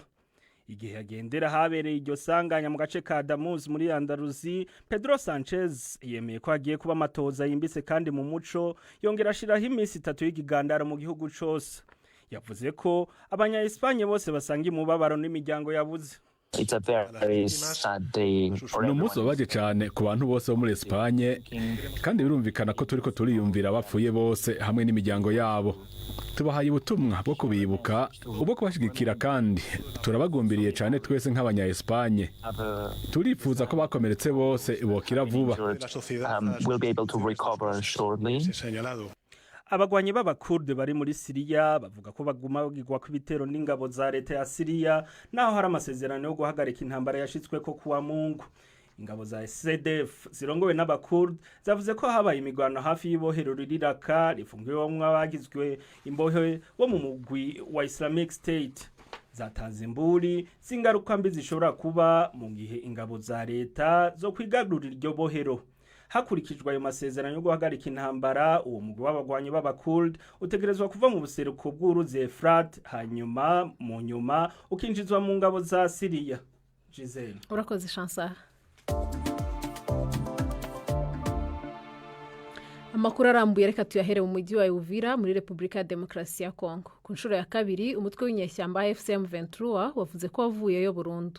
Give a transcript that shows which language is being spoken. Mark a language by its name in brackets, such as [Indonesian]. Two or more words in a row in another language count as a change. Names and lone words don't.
[Rundi] Igihe yagendera habereye iryo sanganya mu gace ka Damuz muri Andalusi, Pedro Sanchez yemeye ko agiye kuba amatoza yimbise kandi mu muco, yongera ashiraho iminsi 3 y'igigandaro mu gihugu cyose. Yavuze ko abanya-Espagne bose basanga imubabaro n'imiryango yabuze. [English] It's a very sad day. [Rundi] Ni umunsi wabaje cyane ku bantu bose bo muri Espagne, kandi birumvikana ko turiko turiyumvira abapfuye bose hamwe n'imiryango yabo. Tubahaye ubutumwa bwo kubibuka, ubwo kubashigikira, kandi turabagumbiriye cyane twese nk'abanya-Espagne. Turifuza ko bakomeretse bose bokira vuba. [English] We'll be able to recover shortly. [Rundi] Abagwanyi b'Abakurde bari muri Syria bavuga ko baguma bagirwa kw'ibitero n'ingabo za leta ya Syria, naho hari amasezerano yo guhagarika intambara yashitswe ko kuwa Mungu. Ingabo za SDF zirongowe n'Abakurde zavuze ko habaye imigwano hafi y'ibohero riraka rifungiwemwo abagizwe imbohe bo mu mugwi wa Islamic State. Zatanze imburi zingaruka mbi zishobora kuba mu gihe ingabo za leta zo kwigarurira iryo bohero. Hakurikijwe ayo masezerano yo guhagarika intambara, uwo mugwi w'abagwanyi b'Abakurde utegerezwa kuva mu buseruko bw'uruzi Efrat, hanyuma mu nyuma ukinjizwa mu ngabo za Syria. Gisele. Urakoze Chancellor. Amakuru arambuye reka tuyahere mu mujyi wa Uvira muri Repubulika ya Demokarasi ya Kongo. Ku nshuro ya kabiri umutwe w'inyeshyamba AFC M23 wavuze ko wavuyeyo burundu.